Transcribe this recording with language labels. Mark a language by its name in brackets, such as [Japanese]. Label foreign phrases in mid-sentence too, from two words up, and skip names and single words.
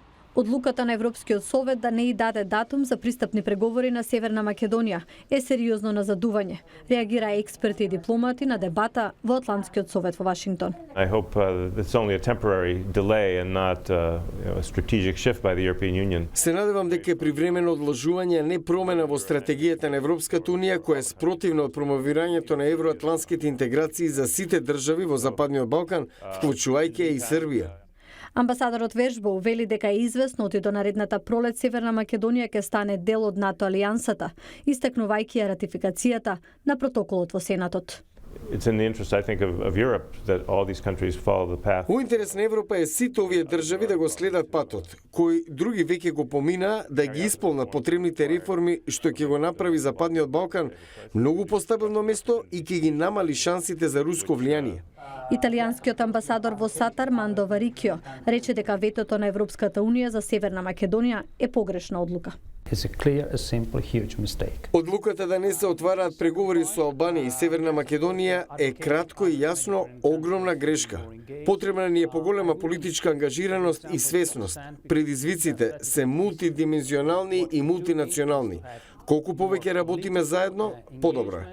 [Macedonian] Одлуката на Европскиот совет да не и даде датум за пристапни преговори на Северна Македонија е сериозно назадување, реагира експерти и дипломати на дебата во Атлантскиот совет во Вашингтон. [English] I hope it's only a temporary delay and not a strategic shift by the European Union. [Macedonian] Се надевам дека е привремено одложување, а не промена во стратегијата на Европската унија која е спротивна од промовирањето на евроатлантските интеграции за сите држави во Западниот Балкан, вклучувајќи и Србија. Амбасадорот Вежбо вели дека е известно оти до наредната пролет Северна Македонија ќе стане дел од НАТО алијансата, истакнувајќи ја ратификацијата на протоколот во Сенатот. [English] It's in the interest, I think, of Europe that all these countries follow the path. [Macedonian] Во интерес на Европа е сите овие држави да го следат патот, кој други веќе го помина, да ги исполнат потребните реформи што ќе го направи Западниот Балкан многу постабилно место и ќе ги намали шансите за руско влијание. Италијанскиот амбасадор во Сатар Мандо Варикио рече дека ветото на Европската унија за Северна Македонија е погрешна одлука. [English] It's a clear, a simple, huge mistake. [Macedonian] Одлуката да не се отвараат преговори со Албанија и Северна Македонија е кратко и јасно огромна грешка. Потребна ни е поголема политичка ангажираност и свесност. Предизвиците се мултидимензионални и мултинационални. Колку повеќе работиме заедно, подобро е.